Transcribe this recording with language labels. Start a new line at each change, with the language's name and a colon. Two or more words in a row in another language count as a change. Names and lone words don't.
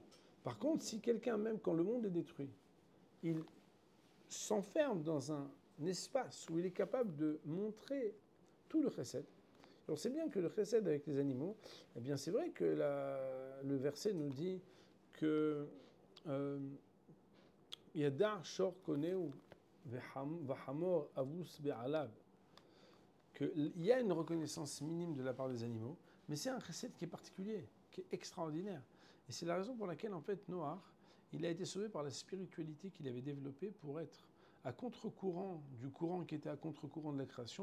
French: Par contre, si quelqu'un, même quand le monde est détruit, il s'enferme dans un espace où il est capable de montrer tout le chesed. Alors c'est bien que le chesed avec les animaux, eh bien c'est vrai que le verset nous dit que
Hebrew: ידע שור קונהו וחמור אבוס בעליו,
French: qu'il y a une reconnaissance minime de la part des animaux, mais c'est un chesed qui est particulier, qui est extraordinaire. Et c'est la raison pour laquelle, en fait, Noach, il a été sauvé par la spiritualité qu'il avait développée pour être à contre-courant du courant qui était à contre-courant de la création.